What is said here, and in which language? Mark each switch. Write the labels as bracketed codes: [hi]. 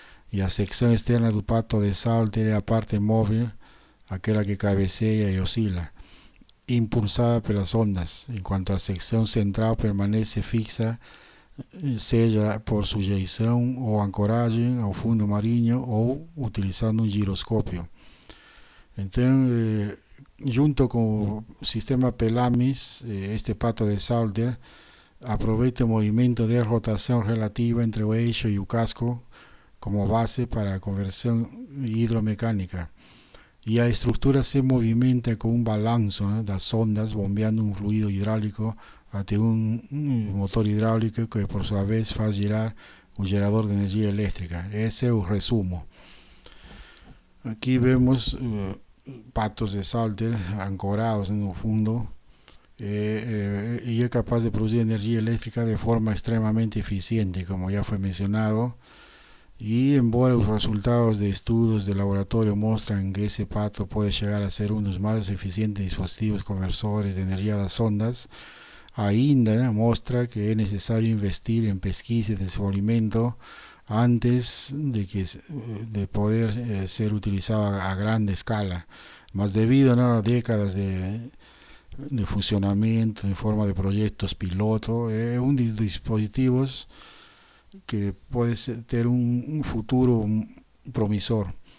[es] Y la sección externa del pato de Salter es la parte móvil, aquella que cabecea y oscila, impulsada por las ondas, en cuanto a la sección central permanece fixa, [pt] seja por sujeição ou ancoragem ao fundo marinho ou utilizando um giroscópio. Então, junto com o sistema Pelamis, este pato de Salter aproveita o movimento de rotação relativa entre o eixo e o casco como base para a conversão hidromecânica. E a estrutura se movimenta com um balanço, né, das ondas bombeando um fluido hidráulico até um motor hidráulico que por sua vez faz girar o gerador de energia elétrica. Esse é o resumo. Aqui vemos patos de Salter ancorados no fundo e é capaz de produzir energia elétrica de forma extremamente eficiente, como já foi mencionado. [es] Y embora los resultados de estudios de laboratorio muestran que ese pato puede llegar a ser uno de los más eficientes dispositivos conversores de energía de las ondas, [pt] ainda mostra que [es] es necesario investir en pesquisa y desenvolvimiento antes de poder ser utilizado a grande escala, mas debido a décadas de funcionamiento en forma de proyectos piloto, es un dispositivos que puede tener un futuro promisor.